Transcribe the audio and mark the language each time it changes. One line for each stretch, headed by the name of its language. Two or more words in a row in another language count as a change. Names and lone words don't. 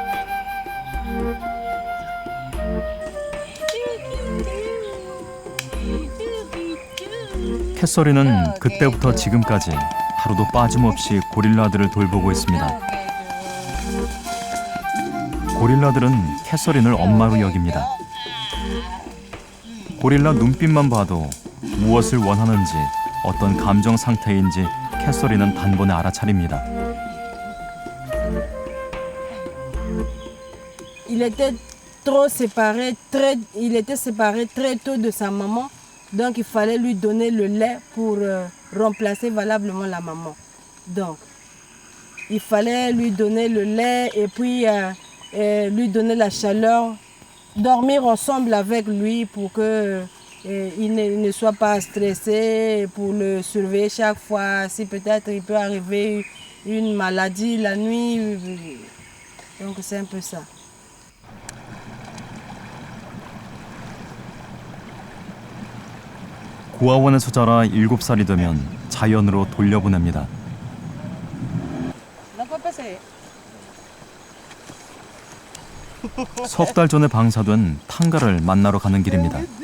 Korean: 캐서린은 그때부터 지금까지 하루도 빠짐없이 고릴라들을 돌보고 있습니다. 고릴라들은 캐서린을 엄마로 여깁니다. 고릴라 눈빛만 봐도 무엇을 원하는지, 어떤 감정 상태인지 캐서린은 단번에 알아차립니다.
French: Il était séparé très tôt de sa maman, donc il fallait lui donner le lait pour remplacer valablement la maman. Donc, il fallait lui donner le lait et puis lui donner la chaleur, dormir ensemble avec lui pour que ne soit pas stressé pour le surveiller chaque fois. Si peut-être il peut arriver une maladie la nuit. Donc c'est un peu ça.
Korean: 고아원에서 자라 7살이 되면 자연으로 돌려보냅니다. 석 달 전에 방사된 탕가를 만나러 가는 길입니다.